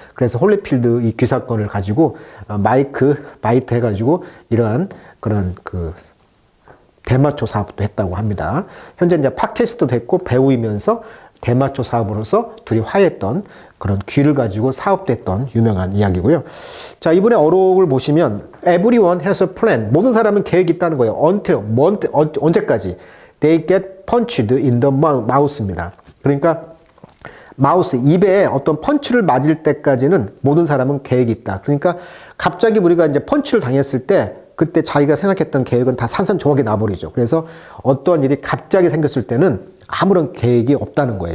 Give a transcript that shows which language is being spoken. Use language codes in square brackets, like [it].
[ko] 그래서 홀리필드 이 귀사건을 가지고 마이트 해가지고 이러한 그런 그 대마초 사업도 했다고 합니다. 현재 이제 팟캐스트도 됐고 배우이면서 대마초 사업으로서 둘이 화해했던 그런 귀를 가지고 사업도 했던 유명한 이야기고요. 자, 이분의 어록을 보시면 [en] Everyone has a plan. [ko] 모든 사람은 계획이 있다는 거예요. [en] Until, [ko] 언제까지? [en] They get punched in the mouth입니다. [ko] 그러니까 마우스, 입에 어떤 펀치를 맞을 때까지는 모든 사람은 계획이 있다. 그러니까 갑자기 우리가 이제 펀치를 당했을 때, 그때 자기가 생각했던 계획은 다 산산조각이 나버리죠. 그래서 어떠한 일이 갑자기 생겼을 때는 아무런 계획이 없다는 거예요.